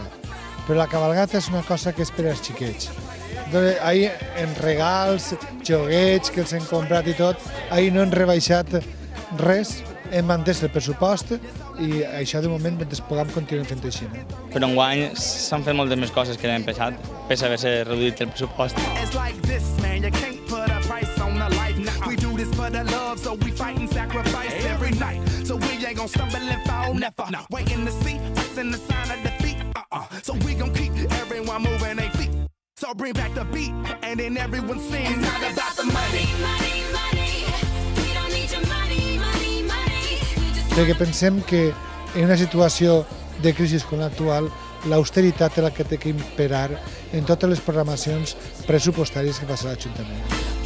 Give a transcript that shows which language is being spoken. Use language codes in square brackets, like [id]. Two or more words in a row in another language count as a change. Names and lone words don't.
[ca] Però la cabalgata és una cosa que és per als xiquets. Ahí en regals, joguets que els hem comprat i tot, ahí no hem rebaixat res, hem mantès el pressupost i això de moment mentre puguem continuem fent així. Però enguany s'han fet moltes més coses que l'any passat, [es] pese a [ca] haver-se reduït el pressupost. [en] We do this for the love, so we fight and sacrifice every night. So we ain't gonna stumble and fall, never. Waiting to see us in the sign of defeat. So we gon' keep everyone moving their feet. So bring back the beat, and then everyone sings. It's not about the money. We don't need your money. [ca] Perquè pensem que en una situació de crisi com l'actual, l'austeritat és la que té que imperar en totes les programacions pressupostàries que passa a l'Ajuntament.